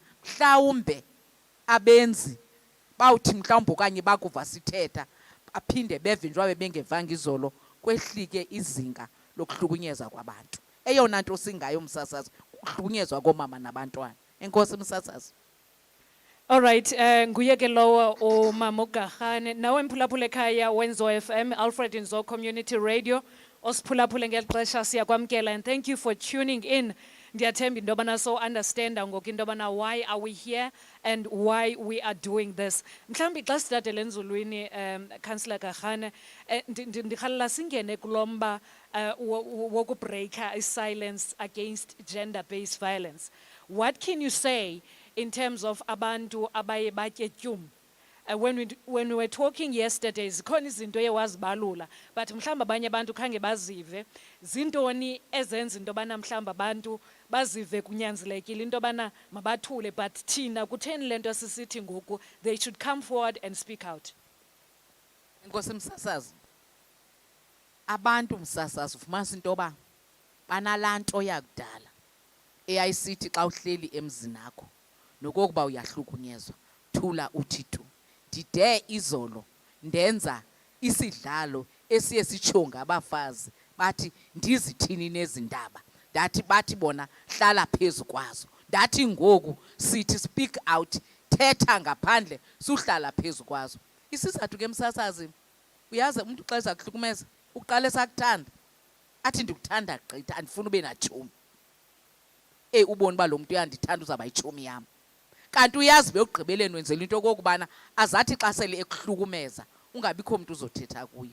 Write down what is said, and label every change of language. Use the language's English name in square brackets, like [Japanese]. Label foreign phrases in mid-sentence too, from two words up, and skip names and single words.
[Xhosa] Mhlawumbe abenzi bawuthi mhlawumbe okanye bakuva sithetha baphinde beve njengoba bengevanga izolo kwehlike izinga lokuhlukunyezwa kwabantu. Eyona nto singayo msasazi ukuhlukunyezwa komama nabantwana. Enkosi msasazi. [English] All right, [Xhosa] nguye ke lowo umama uGarhane nawe mphulaphula ekhaya Wenzo FM Alfred Nzo Community Radio osiphulaphule ngeli xesha siyakwamkela, [English] and thank you for tuning in. [Xhosa] Ndiyathemba into yobana [English] so [Xhosa] understanda ngoku into yobana [English] why are we here and why we are doing this. [Xhosa] Mhlawumbi xa sithathe enzulwini Councillor Garhane ndikhalela singene kulomba wokubreaka isilence [English] against gender-based violence. What can you say in terms of [Xhosa] abantu abaye batye tyum? [English] When we were talking yesterday, [Xhosa] zikhona izinto ewazibalula, but mhlawumbi abanye abantu khange bazive. Zintoni ezenza into yobana mhlawumbi abantu bazive kunyanzelekile into yobana mabathule, but thina kutheni le nto sisithi ngoku [English] they should come forward and speak out? [Xhosa] Enkosi msasazi. Abantu msasazi ufumanisa into yoba banalaa nto yakudala eyayisithi xa uhleli emzini akho nokokuba uyahlukunyezwa thula uthi tu. Ndide izolo ndenza isidlalo esiye sitsho ngabafazi bathi ndizithini nezindaba, ndathi bathi bona hlala phezu kwazo, ndathi ngoku sithi [English] speak out, [Xhosa] thetha ngaphandle suhlala phezu kwazo. Isizathu ke msasazi, uyazi umuntu xa ezakuhlukumeza uqala esakuthanda athi ndikuthanda gqitha andifuna ube natshomi. Ubone uba lo muntu uyandithanda uzaba yitshomi yam. Kanti uyazi bekugqibeleni wenzela into okokubana azathi xa sele ekuhlukumeza ungabikho umuntu uzothetha kuye.